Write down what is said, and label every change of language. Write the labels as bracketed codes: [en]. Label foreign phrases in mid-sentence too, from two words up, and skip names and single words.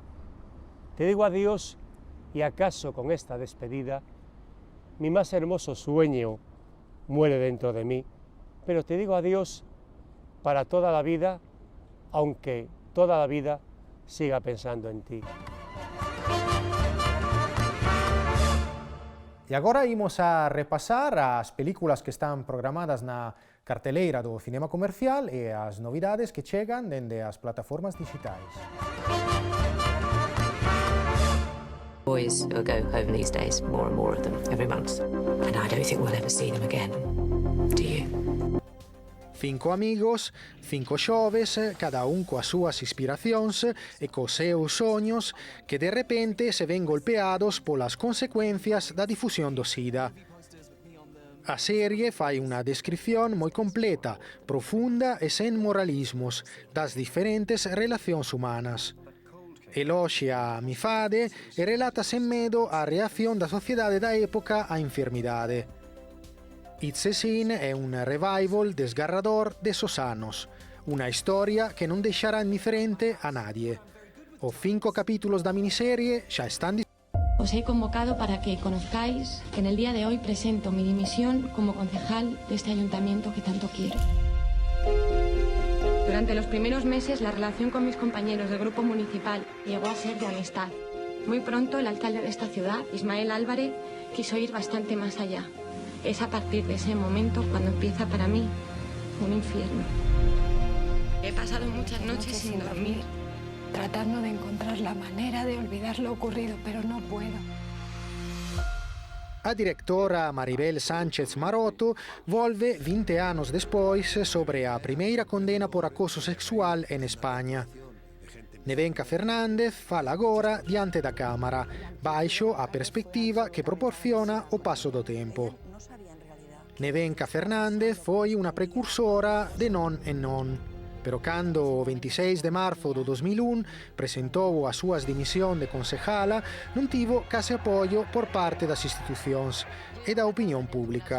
[es] Te digo adiós y acaso con esta despedida, mi más hermoso sueño muere dentro de mí, pero te digo adiós para toda la vida, aunque toda la vida siga pensando en ti. [gl] E agora imos a repasar as películas que están programadas na carteleira do cinema comercial e as novidades que chegan dende as plataformas digitais. [en] Boys go home these days, more and more of them, every month. And I don't think we'll ever see them again. Do you? [gl] 5 amigos, 5 xoves, cada un coas súas inspiracións e cos seus soños que de repente se ven golpeados polas consecuencias da difusión do SIDA. A serie fai unha descripción moi completa, profunda e sen moralismos das diferentes relacións humanas. Eloxia a amizade e relata sen medo a reacción da sociedade da época á enfermidade. It's a Sin é un revival desgarrador de esos anos, unha historia que non deixará indiferente a nadie. Os 5 capítulos da miniserie xa están disponibles. [es] Os he convocado para que conozcáis que en el día de hoy presento mi dimisión como concejal de este ayuntamiento que tanto quiero. Durante los primeros meses la relación con mis compañeros del grupo municipal llegó a ser de amistad. Muy pronto el alcalde de esta ciudad, Ismael Álvarez, quiso ir bastante más allá. Es a partir de ese momento cuando empieza para mí un infierno. He pasado muchas noches sin dormir, tratando de encontrar la manera de olvidar lo ocurrido, pero no puedo. [gl] A directora Maribel Sánchez Maroto volve 20 anos despois sobre a primeira condena por acoso sexual en España. Nevenka Fernández fala agora diante da Cámara, baixo a perspectiva que proporciona o paso do tempo. Nevenka Fernández foi unha precursora de Non e Non, pero cando o 26 de marzo do 2001 presentou as súas dimisión de concejala, non tivo case apoio por parte das institucións e da opinión pública.